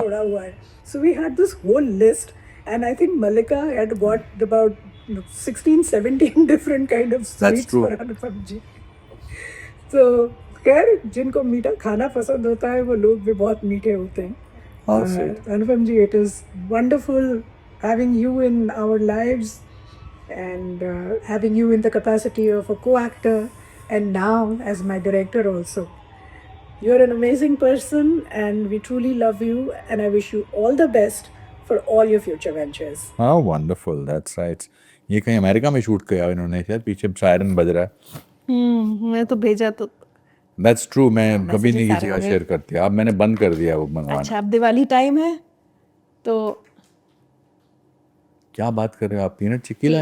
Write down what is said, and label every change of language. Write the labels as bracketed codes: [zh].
[hi] छोड़ा हुआ है। [en] So we had this whole list and I think Mallika had got about 16-17 different kind of sweets true. For Anupam ji. [hi] तो खैर, जिनको मीठा खाना पसंद होता है वो लोग भी बहुत मीठे होते हैं। [en] How sweet. Anupam ji, it is wonderful having you in our lives and having you in the capacity of a co-actor and now as my director also. You're an amazing person and we truly love you and I wish you all the best for all your future ventures. How wonderful, that's right. [hi] ये कहीं America में shoot किया इन्होंने शायद, पीछे siren बज रहा है। मैं तो भेजा तो [en] That's true, [hi] मैं कभी नहीं [en] messages [hi] किसी का आ रहे शेयर करती। अब मैंने बंद कर दिया वो मंगवाना। अच्छा, अब दिवाली टाइम है तो क्या बात कर रहे हो आप, पीनट चिक्की लाए